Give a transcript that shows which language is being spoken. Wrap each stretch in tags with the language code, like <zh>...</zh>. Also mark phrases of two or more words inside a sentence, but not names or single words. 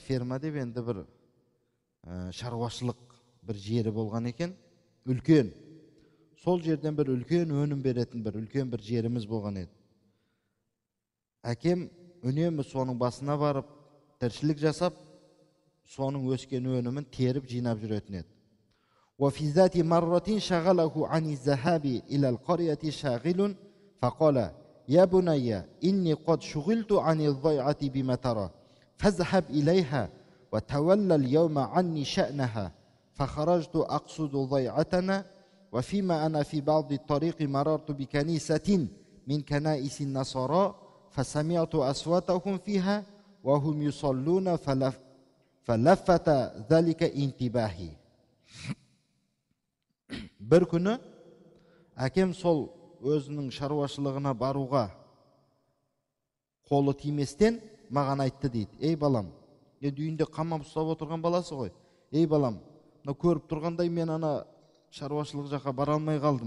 <kk>Ферма деп енді бір шаруашылық бір жері болған екен, үлкен. Сол жерден бір үлкен өнім беретін бір үлкен бір жеріміз болған еді. Әкем үнемі соның басына барып, тіршілік жасап, соның өскен өнімін теріп жинап жүретін еді.</kk> <ar>وفي ذات مرة شغله عن الذهاب إلى القرية شاغل فقال يا بني إني قد شغلت عن الضيعة بما ترى فاذهب إليها وتولى اليوم عني شأنها فخرجت أقصد ضيعتنا وفيما أنا في بعض الطريق مررت بكنيسة من كنائس النصارى فسمعت أصواتهم فيها وهم يصلون فلفت ذلك انتباهي.</ar> <kk>Bir күні әкем сол өзінің шаруашылығына баруға қолы тиместен маған айтты дейді. Ей балам, үйінде қамап ұстап отырған баласы ғой. Ей балам, көріп тұрғандай мен ана шаруашылық жаққа бара алмай қалдым.</kk>